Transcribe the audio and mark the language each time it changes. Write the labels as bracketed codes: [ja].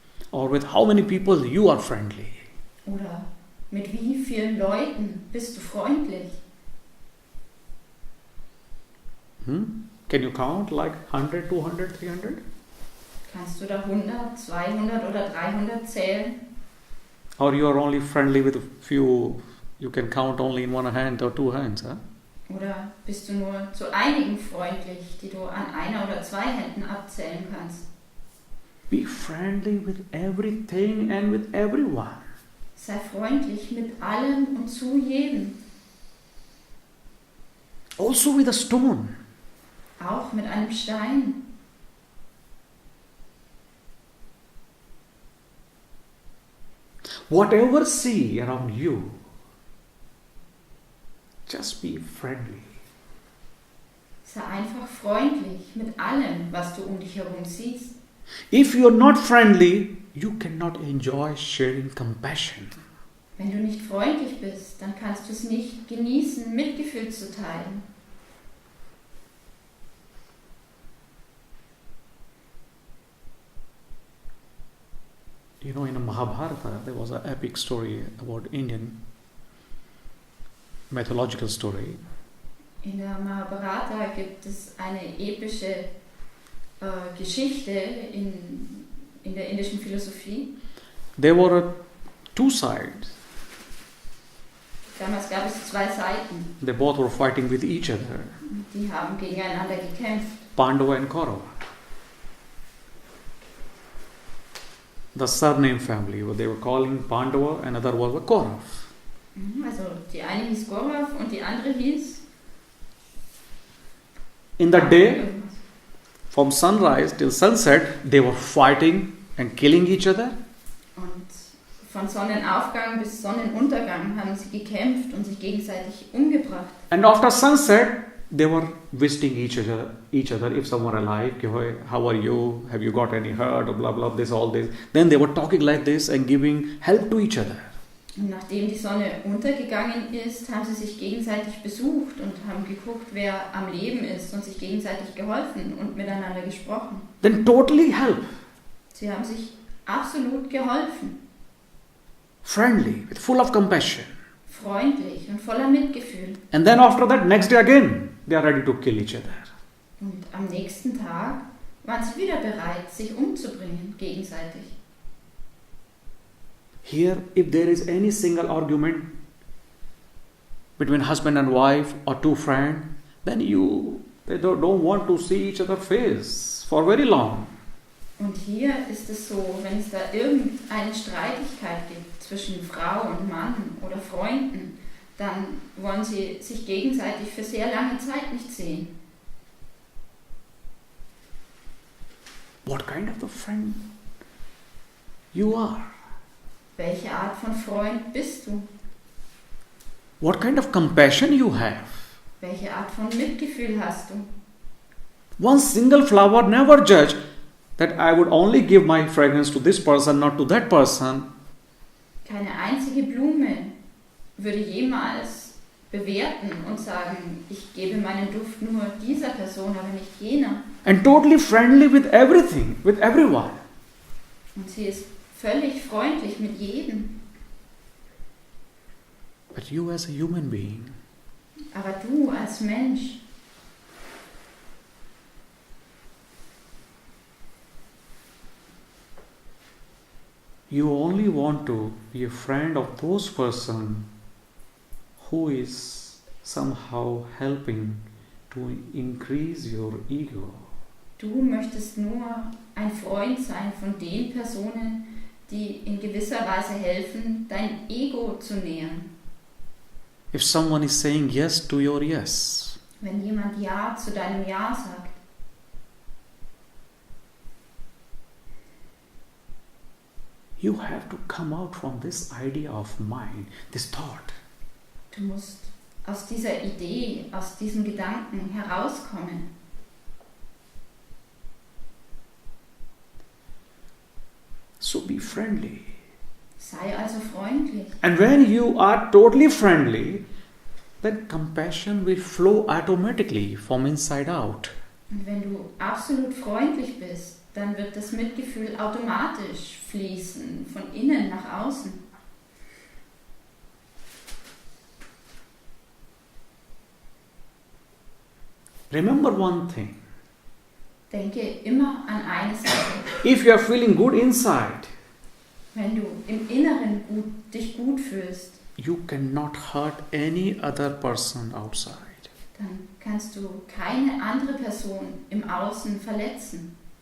[en] Or with how many people you are friendly? [de] Oder mit wie vielen Leuten bist du freundlich? [en] Can you count like 100, 200, 300? [de] Kannst du da 100, 200 oder 300 zählen? [en] Or you are only friendly with a few, you can count only in one hand or two hands, huh? [de] Oder bist du nur zu einigen freundlich, die du an einer oder zwei Händen abzählen kannst? [en] Be friendly with everything and with everyone. [de] Sei freundlich mit allem und zu jedem. [en] Also with a stone. [de] Auch mit einem Stein. [en] Whatever see around you, just be friendly. [de] Sei einfach freundlich mit allem, was du um dich herum siehst. [en] If you are not friendly, you cannot enjoy sharing compassion. [de] Wenn du nicht freundlich bist, dann kannst du es nicht genießen, Mitgefühl zu teilen. [en] You know, in the Mahabharata, there was an epic story about Indian mythological story. [de] In der Mahabharata gibt es eine epische Geschichte in der indischen Philosophie. [en] There were two sides. [de] Damals gab es zwei Seiten. [en] They both were fighting with each other, [de] Die haben gegeneinander gekämpft. [en] Pandava and Kaurava. The surname family, what they were calling Pandava, another was a Kaurav. [de] Also die eine hieß Gaurav und die andere hieß... [en] In the day, [de] irgendwas. [en] from sunrise till sunset, they were fighting and killing each other. [de] Und von Sonnenaufgang bis Sonnenuntergang haben sie gekämpft und sich gegenseitig umgebracht. [en] And after sunset, they were visiting each other. If someone alive, how are you? Have you got any hurt? Or blah blah. This all this. Then they were talking like this and giving help to each other. [de] Und nachdem die Sonne untergegangen ist, haben sie sich gegenseitig besucht und haben geguckt, wer am Leben ist und sich gegenseitig geholfen und miteinander gesprochen. [en] Then totally help, [de] Sie haben sich absolut geholfen, [en] friendly, with full of compassion. [de] freundlich und voller Mitgefühl. [en] And then after that, next day again, they are ready to kill each other. [de] Und am nächsten Tag waren sie wieder bereit, sich umzubringen, gegenseitig. [en] Here, if there is any single argument between husband and wife or two friends, then they don't want to see each other's face for very long. [de] Und hier ist es so, wenn es da irgendeine Streitigkeit gibt zwischen Frau und Mann oder Freunden, dann wollen sie sich gegenseitig für sehr lange Zeit nicht sehen. [en] What kind of a friend you are? [de] Welche Art von Freund bist du? [en] What kind of compassion you have? [de] Welche Art von Mitgefühl hast du? [en] One single flower never judge that I would only give my fragrance to this person, not to that person. [de] Keine einzige Blume würde jemals bewerten und sagen, ich gebe meinen Duft nur dieser Person, aber nicht jener. [en] And totally friendly with everything, with everyone. [de] Und sie ist völlig freundlich mit jedem. [en] But you as a human being, [de] Aber du als Mensch, [en] you only want to be a friend of those person who is somehow helping to increase your ego. [de] Du möchtest nur ein Freund sein von den Personen, die in gewisser Weise helfen, dein Ego zu nähern. [en] If someone is saying yes to your yes, [de] Wenn jemand Ja zu deinem Ja sagt, [en] you have to come out from this idea of mind, this thought. [de] du musst aus dieser Idee, aus diesem Gedanken herauskommen. [en] So be friendly. [de] Sei also freundlich. [en] And when you are totally friendly, then compassion will flow automatically from inside out. [de] Und wenn du absolut freundlich bist, dann wird das Mitgefühl automatisch fließen, von innen nach außen. [en] Remember one thing. [de] Denke immer an eine Sache. [en] If you are feeling good inside, [de] Wenn du im Inneren dich gut fühlst, [en] you cannot hurt any other person outside. [de] dann kannst du keine andere Person im Außen verletzen.